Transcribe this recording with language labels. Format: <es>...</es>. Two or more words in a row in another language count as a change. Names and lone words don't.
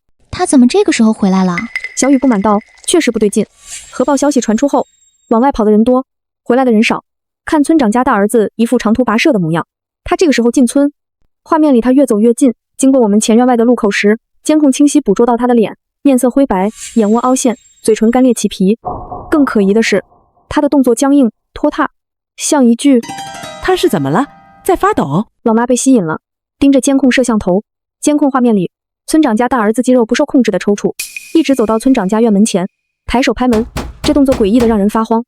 <zh>他怎麼這個時候回來了？小雨不滿道，確實不對勁。核爆消息傳出後，往外跑的人多，回來的人少。看村長家大兒子一副長途跋涉的模樣，他這個時候進村，畫面裡他越走越近，經過我們前院外的路口時，監控清晰捕捉到他的臉，面色灰白，眼窩凹陷，嘴唇乾裂起皮。更可疑的是，他的動作僵硬拖沓，像一具…… 他是怎麼了？在發抖？老媽被吸引了，盯着监控攝像頭。監控畫面裡，村長家大兒子肌肉不受控制的抽搐，一直走到村長家院門前，抬手拍門，這動作詭異的讓人發慌。</zh>